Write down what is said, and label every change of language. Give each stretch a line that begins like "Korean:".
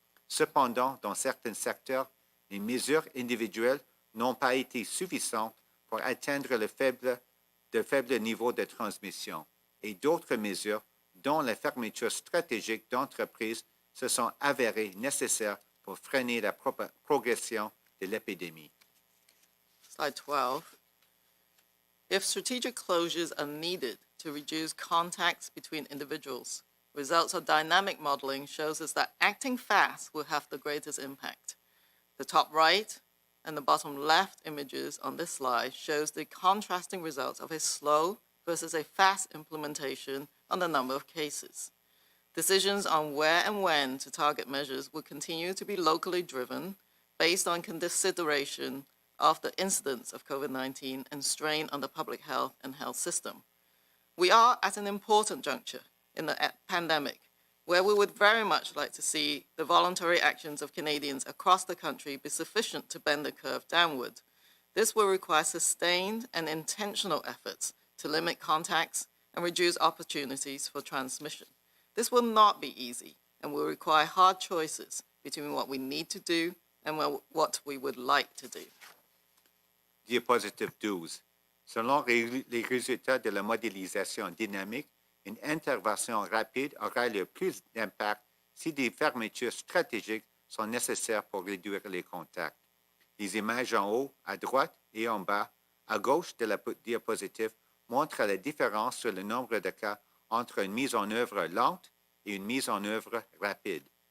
French: Cependant, dans certains secteurs, les mesures individuelles n'ont pas été suffisantes pour atteindre le faible niveau de transmission, et d'autres mesures, dont la fermeture stratégique d'entreprises, se sont avérées nécessaires pour freiner la progression de l'épidémie.
English: Slide 12. If strategic closures are needed to reduce contacts between individuals, results of dynamic modeling shows us that acting fast will have the greatest impact. The top right and the bottom left images on this slide shows the contrasting results of a slow versus a fast implementation on the number of cases. Decisions on where and when to target measures will continue to be locally driven based on consideration of the incidence of COVID-19 and strain on the public health and health system. We are at an important juncture in the pandemic where we would very much like to see the voluntary actions of Canadians across the country be sufficient to bend the curve downward. This will require sustained and intentional efforts to limit contacts and reduce opportunities for transmission. This will not be easy and will require hard choices between what we need to do and what we would like to do.
French: Diapositive 12. Selon les résultats de la modélisation dynamique, une intervention rapide aura le plus d'impact si des fermetures stratégiques sont nécessaires pour réduire les contacts. Les images en haut, à droite et en bas, à gauche de la diapositive, montrent la différence sur le nombre de cas entre une mise en œuvre lente et une mise en œuvre rapide.